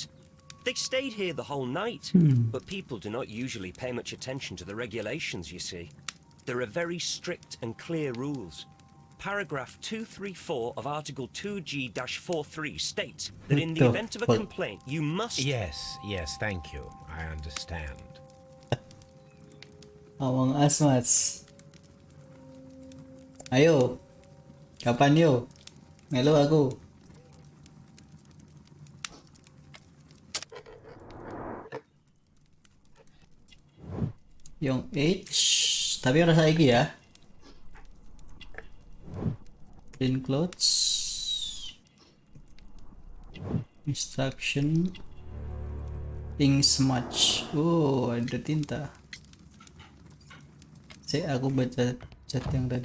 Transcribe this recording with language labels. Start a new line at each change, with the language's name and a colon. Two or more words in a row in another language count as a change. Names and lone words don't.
English: They stayed here the whole night, but people do not usually pay much attention to the regulations, you see. There are very strict and clear rules. Paragraph 234 of Article 2G-43 states that in the event of a complaint, you must... Yes, thank you. I understand. Among Us,
Javanese: Mas. Ayo. Kapan yo? Melo aku.
English: Young Age,
Javanese: tapi ora saiki ya.
English: Clean clothes. Instruction. Ink smudge.
Indonesian: Oh, ada tinta. Aku baca chat yang tadi.